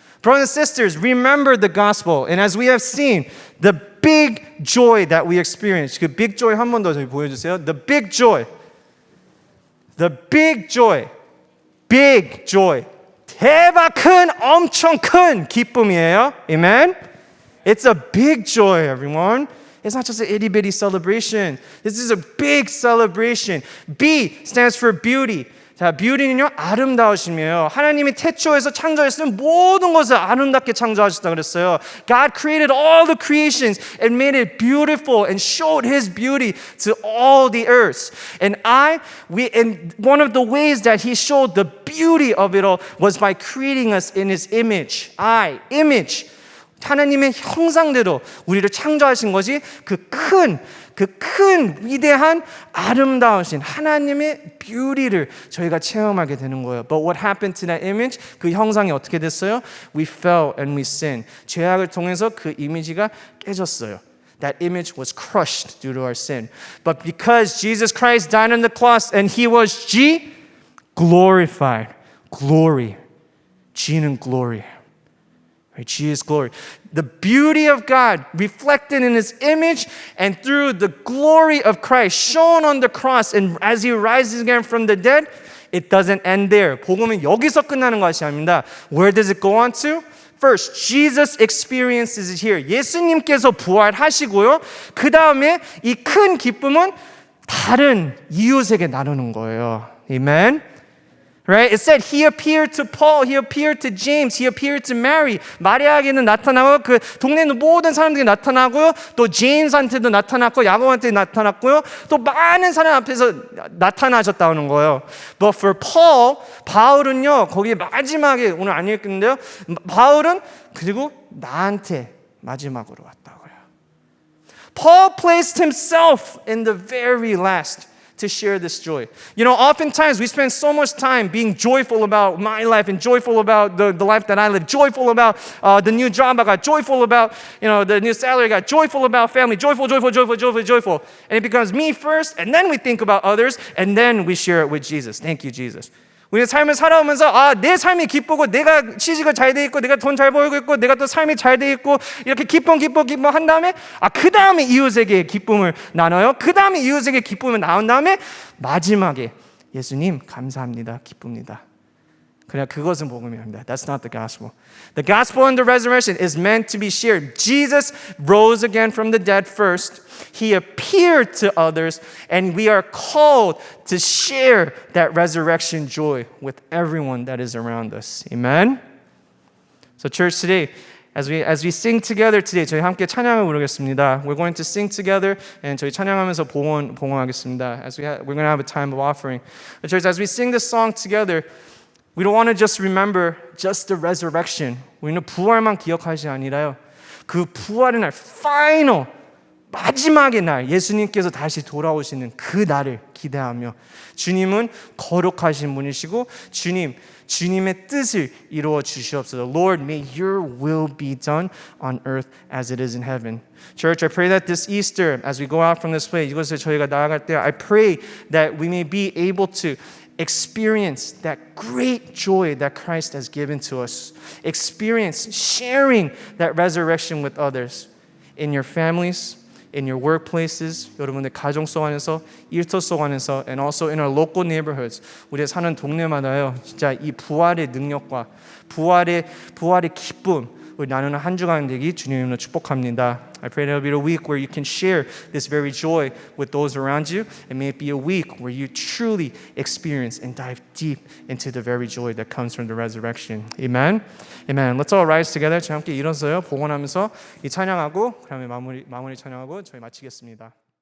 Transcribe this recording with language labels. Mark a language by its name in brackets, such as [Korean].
[English] Brothers and sisters, remember the gospel. And as we have seen, the big joy that we experience. [Korean] 그 [English] big joy [Korean] 한 번 더 저희 보여주세요. [English] The big joy. The big joy. Big joy. [Korean] 대박 큰, 엄청 큰 기쁨이에요. [English] Amen? It's a big joy, everyone. It's not just an itty bitty celebration. This is a big celebration. B stands for beauty. [Korean] 자, beauty는요, 아름다우심이에요. 하나님이 태초에서 창조했으면 모든 것을 아름답게 창조하셨다 그랬어요. [English] God created all the creations and made it beautiful and showed His beauty to all the earth. And one of the ways that He showed the beauty of it all was by creating us in His image. Image. [Korean] 하나님의 형상대로 우리를 창조하신 것이 그 큰 위대한 아름다우신 하나님의 뷰티를 저희가 체험하게 되는 거예요. [English] But what happened to that image? [Korean] 그 형상이 어떻게 됐어요? [English] We fell and we sinned. [Korean] 죄악을 통해서 그 이미지가 깨졌어요. [English] That image was crushed due to our sin. But because Jesus Christ died on the cross and He was glorified. Glory. G는 glory. G is glory. The beauty of God reflected in His image and through the glory of Christ shown on the cross and as He rises again from the dead, it doesn't end there. [Korean] 복음은 여기서 끝나는 것이 아닙니다. [English] Where does it go on to? First, Jesus experiences it here. [Korean] 예수님께서 부활하시고요. 그 다음에 이 큰 기쁨은 다른 이웃에게 나누는 거예요. [English] Amen? Right? It said He appeared to Paul, He appeared to James, He appeared to Mary. [Korean] 마리아에게는 나타나고 그 동네 모든 사람들에게 나타나고요. 또 제임스한테도 나타났고 야고보한테 나타났고요. 또 많은 사람 앞에서 나타나셨다는 거예요. [English] But for Paul, [Korean] 바울은요. 거기 마지막에 오늘 안 읽겠는데요. 바울은 그리고 나한테 마지막으로 왔다고요. [English] Paul placed himself in the very last. To share this joy. You know, oftentimes we spend so much time being joyful about my life and joyful about the life that I live, joyful about the new job I got, joyful about, the new salary I got, joyful about family, joyful. And it becomes me first, and then we think about others, and then we share it with Jesus. Thank you, Jesus. [Korean] 우리 삶을 살아오면서 내 삶이 기쁘고 내가 취직을 잘 돼 있고 내가 돈 잘 벌고 있고 내가 또 삶이 잘 돼 있고 이렇게 기뻐 한 다음에 그 다음에 이웃에게 기쁨을 나눠요. 그 다음에 이웃에게 기쁨을 나눈 다음에 마지막에 예수님 감사합니다. 기쁩니다. 그냥 그것은 복음입니다. [English] That's not the gospel. The gospel and the resurrection is meant to be shared. Jesus rose again from the dead first. He appeared to others, and we are called to share that resurrection joy with everyone that is around us. Amen? So church, today, as we sing together today, [Korean] 저희 함께 찬양을 부르겠습니다. [English] We're going to sing together, and [Korean] 저희 찬양하면서 봉헌하겠습니다. [English] We're going to have a time of offering. But church, as we sing this song together, we don't want to just remember just the resurrection. [Korean] 우리는 부활만 기억하지 아니라요. 그 부활의 날, final, 마지막의 날, 예수님께서 다시 돌아오시는 그 날을 기대하며 주님은 거룩하신 분이시고 주님의 뜻을 이루어 주시옵소서. [English] Lord, may your will be done on earth as it is in heaven. Church, I pray that this Easter, as we go out from this place, [Korean] 이곳에 저희가 나아갈 때, [English] I pray that we may be able to experience that great joy that Christ has given to us. Experience sharing that resurrection with others in your families, in your workplaces, [Korean] 여러분의 가정 속 안에서, [English] 일터 속 안에서, and also in our local neighborhoods. [Korean] 우리 사는 동네마다요, 진짜 이 부활의 능력과 부활의 기쁨, 우리 나누는 한 주간 되기 주님으로 축복합니다. [English] I pray that it will be a week where you can share this very joy with those around you, and may it be a week where you truly experience and dive deep into the very joy that comes from the resurrection. Amen. Amen. Let's all rise together. [Korean] 저희 함께 일어서요. 봉헌하면서 이 찬양하고 그다음에 마무리 찬양하고 저희 마치겠습니다.